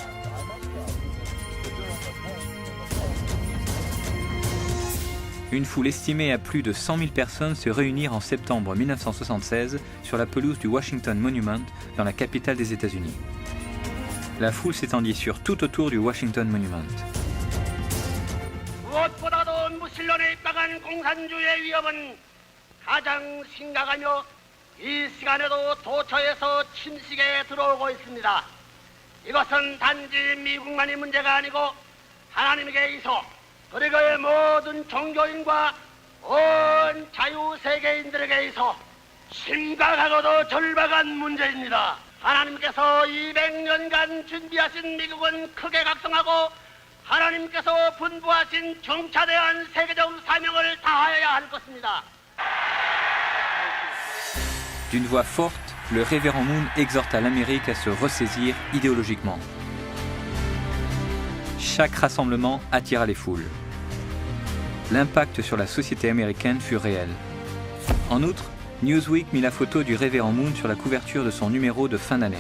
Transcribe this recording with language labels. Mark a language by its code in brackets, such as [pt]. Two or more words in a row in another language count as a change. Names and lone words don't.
[fr] Une foule estimée à plus de 100 000 personnes se réunirent en septembre 1976 sur la pelouse du Washington Monument dans la capitale des États-Unis. La foule s'étendit sur tout autour du Washington Monument. [ko] 무엇보다도 무신론에 입각한 공산주의의 위협은 가장 심각하며 이 시간에도 도처에서 침식에 들어오고 있습니다. 이것은 단지 미국만의 문제가 아니고 하나님에게 있어 그리고의 모든 종교인과 온 자유세계인들에게 있어 심각하고도 절박한 문제입니다. 하나님께서 200년간 준비하신 미국은 크게 각성하고 하나님께서 분부하신 중차대한 세계적 사명을 다하여야 할 것입니다. [fr] D'une voix forte, le révérend Moon exhorta l'Amérique à se ressaisir idéologiquement. Chaque rassemblement attira les foules. L'impact sur la société américaine fut réel. En outre, Newsweek mit la photo du révérend Moon sur la couverture de son numéro de fin d'année.